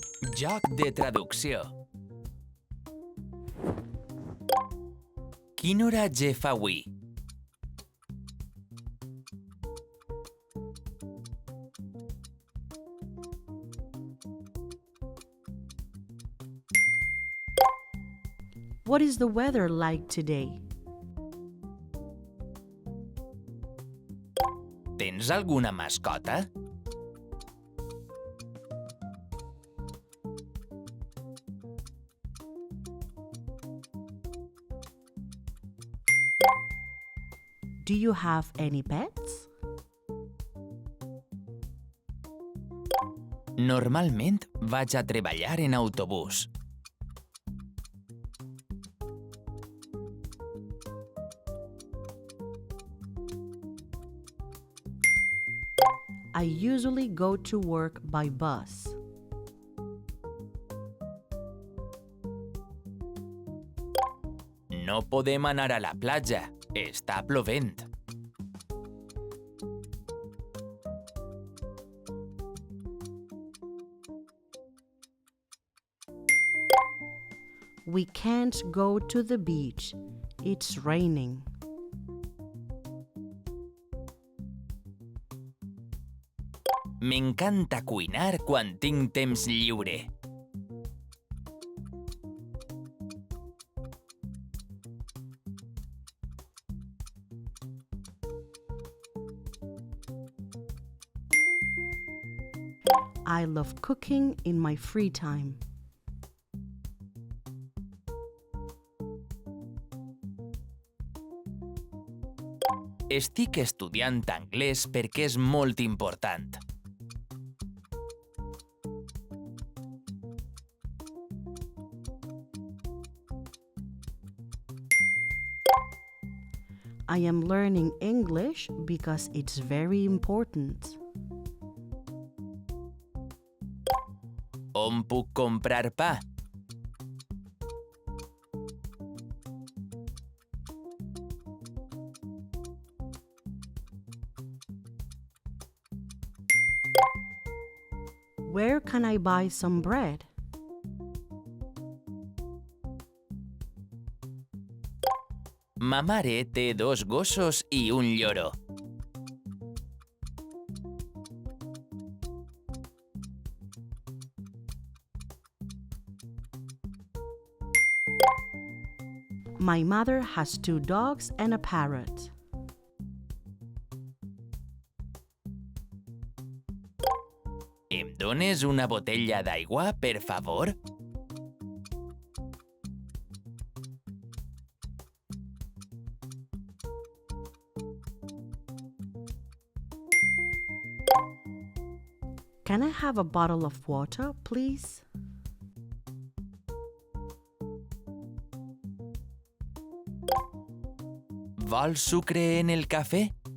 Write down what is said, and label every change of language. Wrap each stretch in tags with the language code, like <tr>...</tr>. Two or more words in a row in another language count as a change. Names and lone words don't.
<ca>Joc de traducció. Quin oratge fa avui?</ca> <en>What is the weather like today?</en> <ca>Tens alguna mascota?</ca> <en>Do you have any pets?</en> <ca>Normalment vaig a treballar en autobús.</ca> <en>I usually go to work by bus.</en> <ca>No podem anar a la platja. Està plovent.</ca> <en>We can't go to the beach. It's raining.</en> <ca>M'encanta cuinar quan tinc temps lliure.</ca> <en>I love cooking in my free time.</en> <ca>Estic estudiant anglès perquè és molt important.</ca> <en>I am learning English because it's very important.</en> <ca>On puc comprar pa?</ca> <en>Where can I buy some bread?</en> <ca>Ma mare té 2 gossos i un lloro.</ca> <en>My mother has 2 dogs and a parrot.</en> <ca>Em dones una botella d'aigua, per favor?</ca> <en>Can I have a bottle of water, please?</en> <ca>Vols sucre en el cafè?</ca>